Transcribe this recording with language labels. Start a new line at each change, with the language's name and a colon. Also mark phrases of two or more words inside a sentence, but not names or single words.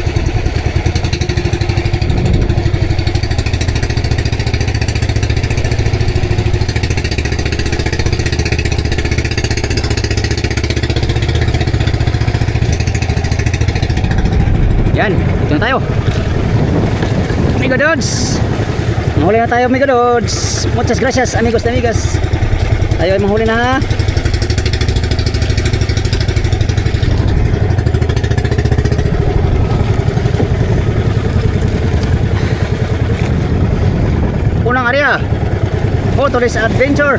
Filipino: Yan, ito na tayo. Megadods. Mahuli na tayo Megadods.
Spanish: Muchas gracias amigos na amigas.
Filipino: Tayo ay mahuli na. Unang area, Photolis Adventure.